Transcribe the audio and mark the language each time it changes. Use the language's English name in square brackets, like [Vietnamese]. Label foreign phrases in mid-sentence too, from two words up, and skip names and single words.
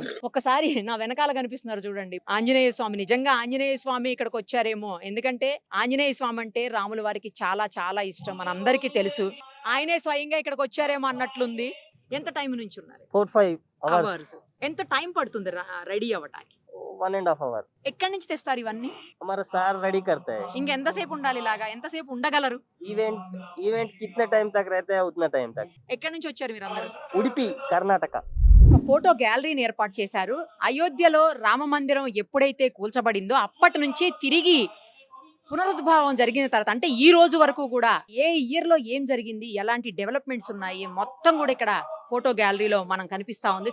[Telugu] ఒక్కసారి నా వెనకాల కనిపిస్తున్నారు చూడండి, ఆంజనేయ స్వామి. నిజంగా ఆంజనేయ స్వామి ఇక్కడికి వచ్చారేమో, ఎందుకంటే ఆంజనేయ స్వామి అంటే రాముల వారికి చాలా చాలా ఇష్టం, మనందరికీ తెలుసు. ఆయనే స్వయంగా ఇక్కడికి వచ్చారేమో అన్నట్లుంది. ఎంత టైం నుంచి ఉన్నారు? [English] 4-5 hours. [Telugu] ఎంత టైం పడుతుంది రెడీ అవ్వటానికి? [English] 1.5 hour. [Telugu] ఎక్కడి నుంచి తెస్తారు ఇవన్నీ? [Hindi] हमारा सार रेडी करते हैं. [Telugu] ఇంకెంతసేపు ఉండాలి ఇలాగా? ఎంతసేపు ఉండగలరు? [Hindi] इवेंट कितने टाइम तक रहते हैं उतना टाइम तक. [Telugu] ఎక్కడి నుంచి వచ్చారు మీరు అందరూ? उडुपी कर्नाटक. ఒక ఫోటో గ్యాలరీని ఏర్పాటు చేశారు. అయోధ్యలో రామ మందిరం ఎప్పుడైతే కూల్చబడిందో అప్పటి నుంచి తిరిగి పునరుద్భావం జరిగిన తర్వాత, అంటే ఈ రోజు వరకు కూడా ఏ ఇయర్ లో ఏం జరిగింది, ఎలాంటి డెవలప్మెంట్స్ ఉన్నాయి, మొత్తం కూడా ఇక్కడ ఫోటో గ్యాలరీలో మనం కనిపిస్తా ఉంది.